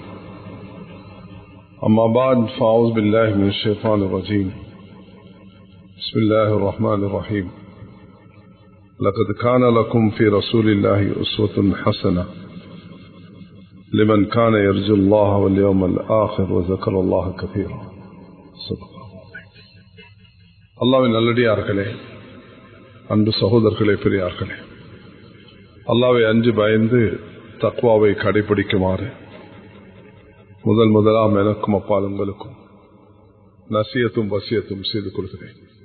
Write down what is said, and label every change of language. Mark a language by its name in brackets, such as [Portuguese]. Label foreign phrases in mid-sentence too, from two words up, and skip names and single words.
[Arabic] أما بعد فأعوذ بالله من الشيطان الرجيم. بسم الله الرحمن الرحيم. لقد كان لكم في رسول الله أسوة حسنة لمن كان يرجو الله واليوم الآخر وذكر الله كثيرا. [Tamil] அல்லாஹ்வின் நல்லடியார்களே, அன்பு சகோதரர்களே, பெரியார்களே, அல்லாஹ்வை அஞ்சு பயந்து தக்வாவை கடைபிடிக்குமாறு முதலாம் எனக்கும் அப்பால் உங்களுக்கும் நசியத்தும் வசியத்தும் செய்து கொள்கிறேன்.